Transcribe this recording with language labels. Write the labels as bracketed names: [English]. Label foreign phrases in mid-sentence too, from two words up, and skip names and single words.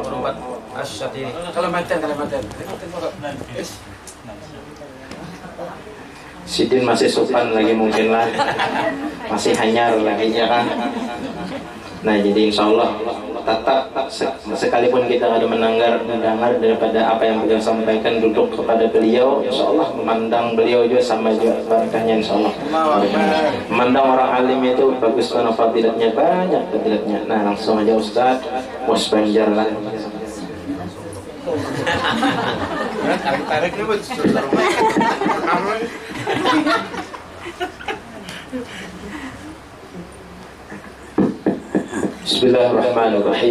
[Banjar] Sidin masih sopan lagi mungkin lah, masih hanyar lagi ya kan. Nah, jadi insyaallah tetap sekalipun kita ada mendengar daripada apa yang beliau sampaikan, duduk kepada beliau insyaallah, memandang beliau juga sama juga barakahnya insyaallah. Memandang orang alim itu bagus mana fadilatnya, banyak fadilatnya. Nah, langsung aja Ustaz Uwas Banjar lah. Bismillahirrahmanirrahim.